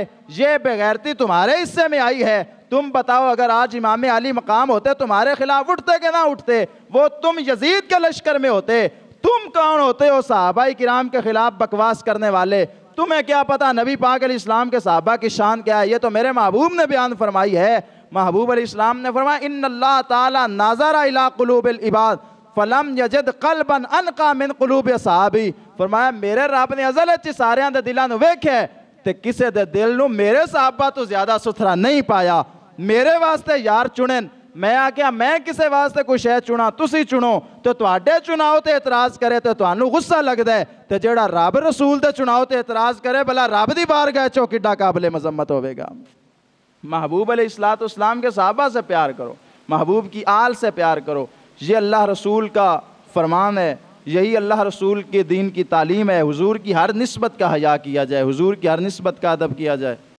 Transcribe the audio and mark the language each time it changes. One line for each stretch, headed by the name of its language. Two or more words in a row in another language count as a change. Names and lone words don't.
Urdu: یہ بغیرتی تمہارے حصے میں آئی ہے۔ تم بتاؤ اگر آج امام علی مقام ہوتے تمہارے خلاف اٹھتے کہ نہ اٹھتے؟ وہ تم یزید کے لشکر میں ہوتے۔ تم کون ہوتے ہو صحابہ کرام کے خلاف بکواس کرنے والے؟ تمہیں کیا پتا نبی پاک
Arabic: علیہ السلام
Urdu: کے صحابہ کی شان کیا ہے؟ یہ تو میرے محبوب نے بیان فرمائی ہے۔
Punjabi: محبوب
Arabic: علیہ السلام
Punjabi: نے فرمایا
Arabic: ان اللہ تعالی ناظر الی قلوب العباد فلم یجد قلبا انقى من قلوب اصحابی،
Punjabi: فرمایا میرے رب نے ازل وچ ساریاں دے دلاں نوں ویکھیا تے کسے دے دل نوں میرے صحابہ تو زیادہ ستھرا نہیں پایا۔ میرے واسطے یار چنن، میں آکھیا میں کسے واسطے کوئی شے چنا، تسی چنو تو تواڈے چناؤ تے اعتراض کرے تے تانوں غصہ لگدا ہے، تے جیڑا رب رسول دے چناؤ تے اعتراض کرے بھلا رب دی بارگاہ چوں کڈا قابل مذمت ہوے گا۔
Urdu: محبوب
Arabic: علیہ السلام
Urdu: کے صحابہ سے پیار کرو، محبوب کی آل سے پیار کرو۔ یہ اللہ رسول کا فرمان ہے، یہی اللہ رسول کے دین کی تعلیم ہے۔ حضور کی ہر نسبت کا حیا کیا جائے، حضور کی ہر نسبت کا ادب کیا جائے۔